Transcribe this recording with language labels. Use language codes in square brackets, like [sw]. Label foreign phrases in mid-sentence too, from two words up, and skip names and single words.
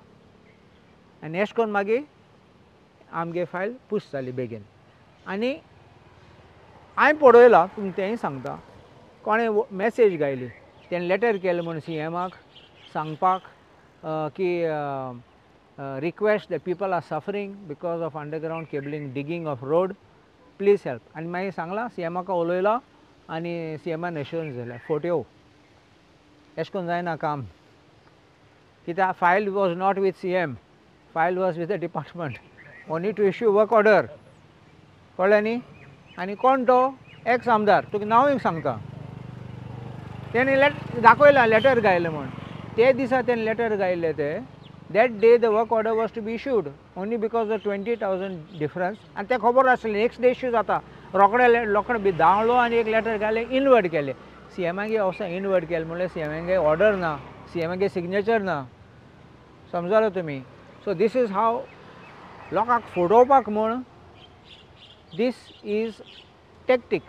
[kok] आनी अशें करून मागीर आमगे फायल पुश जाली बेगीन. आनी हांवें पळयलां तुमकां तेंय सांगता, कोणें मॅसेज गायली, तेणें लेटर केलें म्हूण CMाक सांगपाक की [en] request that people are suffering because of underground cabling, digging of road. Please help. [kok] And मागीर सांगला CMका उलयलो आनी CMन एश्योरन्स दिले फोट्यो अशें करून जायना काम कित्याक [en] file was not with CM, file was with the department, only to issue work order. [kok] कळ्ळें न्ही. आनी कोण तो एक्स आमदार, तुका नांव एक सांगता. तेणी दाखयलां लेटर गायलें म्हूण. ते दिसा तेणें लेटर गायल्लें ते [en] that day the work order was to be issued only because of 20,000 difference and [kok] ते खबर आसलें [en] next day issue [kok] जाता. रोखडे बी धांवलो आनी एक लेटर घालें इनवर्ट केलें. CMागे असो इनवर्ट केलें म्हणल्यार CMागे ऑर्डर ना, CMागे सिग्नेचर ना. समजलो तुमी. [en] so this is [kok] हाव लोकांक फोडोवपाक म्हूण [en] this is tactics.